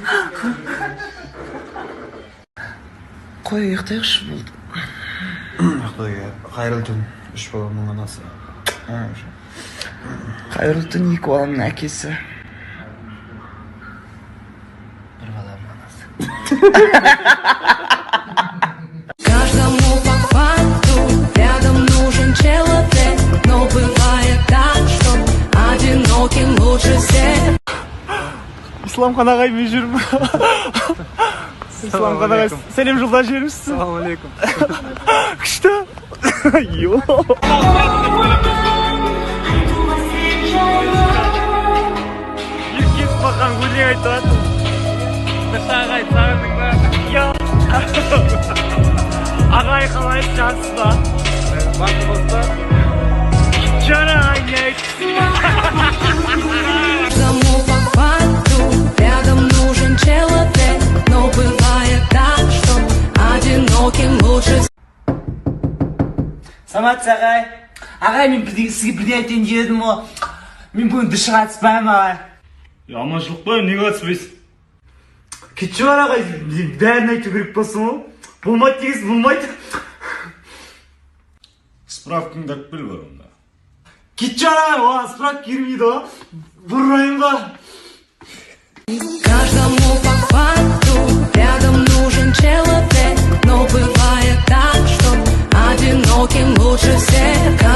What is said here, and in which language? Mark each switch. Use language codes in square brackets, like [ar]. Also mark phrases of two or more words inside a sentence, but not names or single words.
[kk] Қой, ұйықтайықшы болды. Қайырлы түн, үш баламның анасы. Қайырлы түн, екі баламның әкесі. Бір баламның анасы. [ru] Каждому по факту рядом нужен человек, но бывает так, что одиноким лучше всех. [kk] İslamхан ағай мен жүрмін. İslamхан ағай, сәлем жолдап жіберіпсің. [ar] السلام عليكم. [kk] Күшті. Йо. Еркес бақан өлең айтып жатыр. Күшті ағай, сағындың ба? Йо. Ағай қалайсыз, жақсыз ба? Бақы болса. Жара не айтсын. [ru] Каждому по факту рядом нужен человек, но бывает так, что одиноким лучше всех. [kk] Самат ағай. Ағай, мен сізге бірден айтайын дедім ғой. Мен бүгін dışı қатыспаймын ағай. Аманшылық па, неге қатыспайсың? Кетші бар ағай, бәрін айту керек болсын ғой. Болмайды дегенсің, болмайды. Справкаңды алып кел бар онда. Кетші бар ағай, оған справка кермейді ғой. Бұрайын ба? [ru] Каждому по факту рядом нужен человек, но бывает так, что одиноким лучше всех.